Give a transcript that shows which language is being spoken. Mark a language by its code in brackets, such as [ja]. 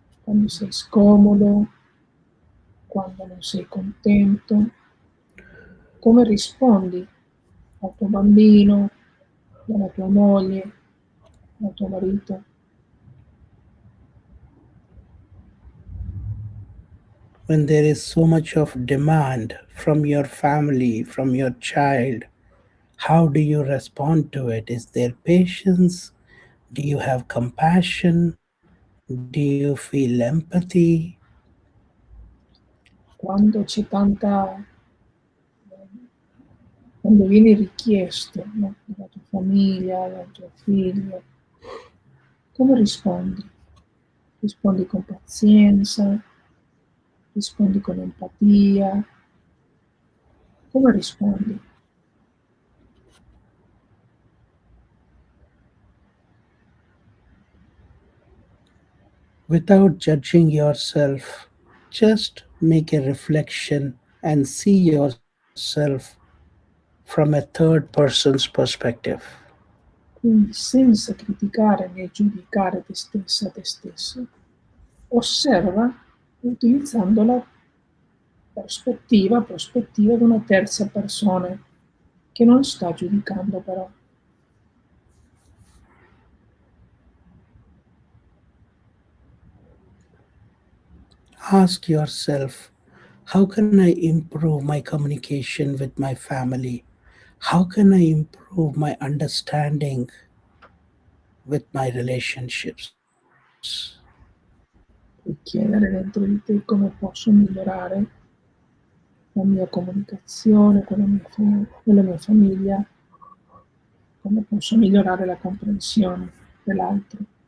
[it] quando sei scomodo, quando non sei contento, come rispondi al tuo bambino, alla tua moglie, al tuo marito. [en] When there is so much of demand from your family, from your child, how do you respond to it? Is there patience? Do you have compassion? Do you feel empathy? [it] Quando c'è tanta, quando vieni richiesto, no, dalla tua famiglia, dal tuo figlio, come rispondi? Rispondi con pazienza, rispondi con empatia, come rispondi? [en] Without judging yourself, just make a reflection and see yourself from a third person's perspective. [it] Quindi senza criticare né giudicare te stessa, te stesso, osserva utilizzando la prospettiva di una terza persona che non sta giudicando però. [en] Ask yourself, how can I improve my communication with my family? How can I improve my understanding with my relationships? [it] Puoi chiedere dentro di te come posso migliorare la mia comunicazione con la mia famiglia, come posso migliorare la comprensione dell'altro.